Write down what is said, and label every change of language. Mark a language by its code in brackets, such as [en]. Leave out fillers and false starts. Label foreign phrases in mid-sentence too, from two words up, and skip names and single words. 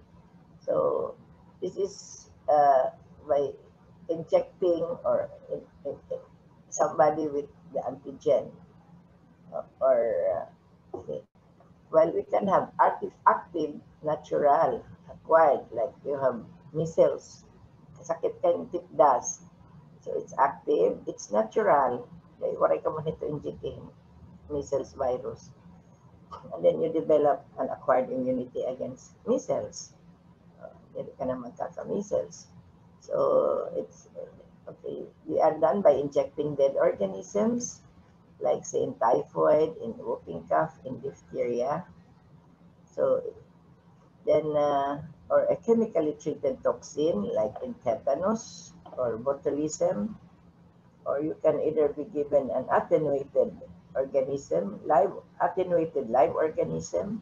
[en] So this is by injecting or in somebody with the antigen or okay. Well, we can have active, natural, acquired, like you have measles, [tl] sakit ka ng tipdas. [en] So it's active, it's natural. Like, [tl] waray ka mo nito [en] injecting measles virus. And then you develop an acquired immunity against measles. [tl] Hindi ka na magkaka-measles. [en] So it's, okay, we are done by injecting dead organisms, like say in typhoid, in whooping cough, in diphtheria. So then, or a chemically treated toxin like in tetanus or botulism, or you can either be given an attenuated organism, attenuated live organism.